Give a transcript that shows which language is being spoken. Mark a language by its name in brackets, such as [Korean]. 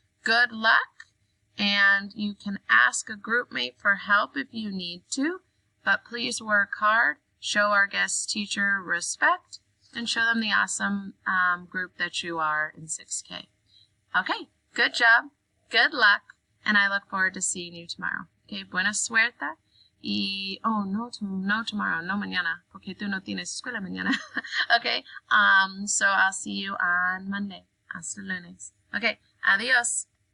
[English] Good luck, and you can ask a group mate for help if you need to, but please work hard, show our guest teacher respect, and show them the awesome group that you are in 6K. Okay, good job, good luck, and I look forward to seeing you tomorrow. [Spanish] Okay, buena suerte. Y, no tomorrow, no mañana, porque tú no tienes escuela mañana. [English] Okay, so I'll see you on Monday. [Spanish] Hasta lunes. [English] Okay, adios.